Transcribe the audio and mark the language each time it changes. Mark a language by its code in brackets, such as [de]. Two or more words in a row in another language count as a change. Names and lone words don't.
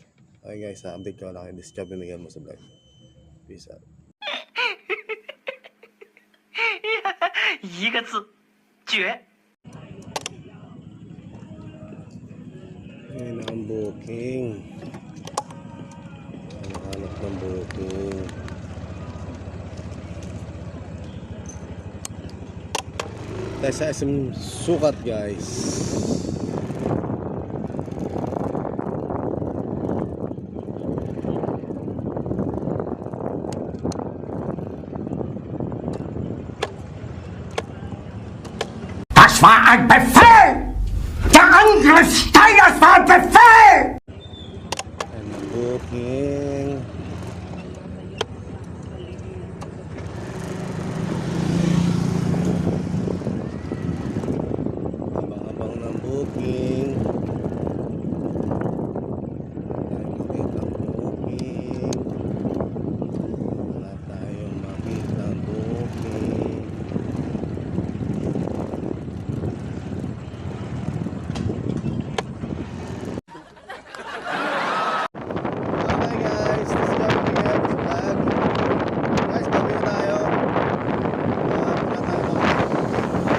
[en] Okay guys, [tl] update ko lang kayo. [en] This is Joby Miguel [tl] mo sa [en] vlog. Peace out. [zh] 一个字，绝。 [tl] Ayun ang booking. Hanap ng booking. Tayo sa SM Sukat guys. [de] Das war ein Befehl! Der Angriff Steiners war ein Befehl! [tl] Ayun ang booking. Abang-abang ng booking. Makita ang booking. Wala tayong makita ang booking. [en] Okay guys, this is Joby Miguel sa vlog. [tl] Guys, bawi na tayo. Muna tayo.